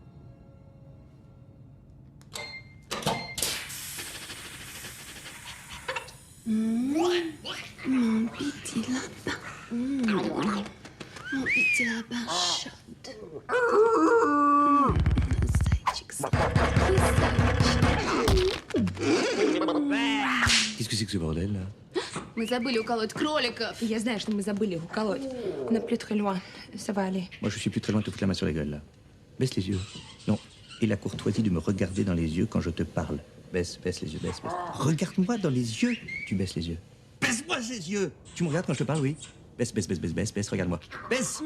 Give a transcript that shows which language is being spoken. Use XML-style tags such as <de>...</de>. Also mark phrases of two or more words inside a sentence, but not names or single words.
<fr>Mon petit lapin. Mon petit lapin chante. Qu'est-ce que c'est que ce bordel, là?</fr> <ru>Мы забыли уколоть кроликов. Я знаю, что мы забыли их уколоть.</ru> <fr>On n'est plus très loin. Ça va aller. Moi, je suis plus très loin de te foutre la main sur la gueule, là. Baisse les yeux. Non. Et la courtoisie de me regarder dans les yeux quand je te parle. Baisse les yeux, baisse. Regarde-moi dans les yeux. Tu baisses les yeux. Baisse-moi ces yeux. Tu me regardes quand je te parle, oui? Baisse, regarde-moi. Baisse.</fr>